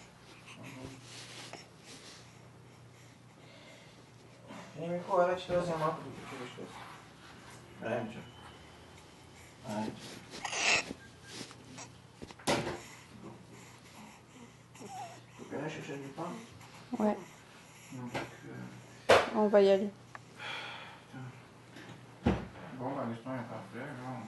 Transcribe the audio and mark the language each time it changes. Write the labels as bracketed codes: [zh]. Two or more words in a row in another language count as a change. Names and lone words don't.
[bg] Еми, хубаво, че да взема малко докато училище. Ренчо. [fr] Tu peux aller chercher du pain? Ouais. Donc, On va y aller. bon, bah, l'histoire est parfaite, alors.